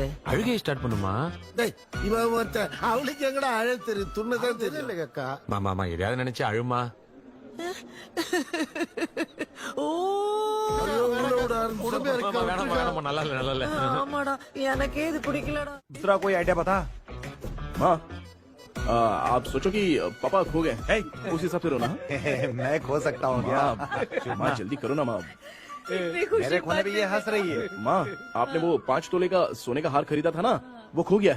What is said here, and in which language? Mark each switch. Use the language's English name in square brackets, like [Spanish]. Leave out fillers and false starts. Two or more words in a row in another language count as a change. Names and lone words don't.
[Tamil] அழுகையை ஸ்டார்ட் பண்ணுமா? டேய் இவன் ஒருத்த அவளுக்கு எங்கடா அழ தெரியும், துண்ணதான் தெரியல அக்கா. மாமா எதையாவது நினைச்சு அழுமா. ஓ வேணாம், நல்லா இல்ல. ஆமாடா, எனக்கே இது பிடிக்கலடா. [Hindi] दूसरा कोई आइडिया बता। माँ, आप सोचो कि पापा खो गए, उस हिसाब से रोना। मैं खो सकता हूँ क्या? माँ जल्दी करो ना माँ। मेरे खोने पे ये हंस रही है। माँ, आपने वो 5 तोले का सोने का हार खरीदा था ना, वो खो गया है।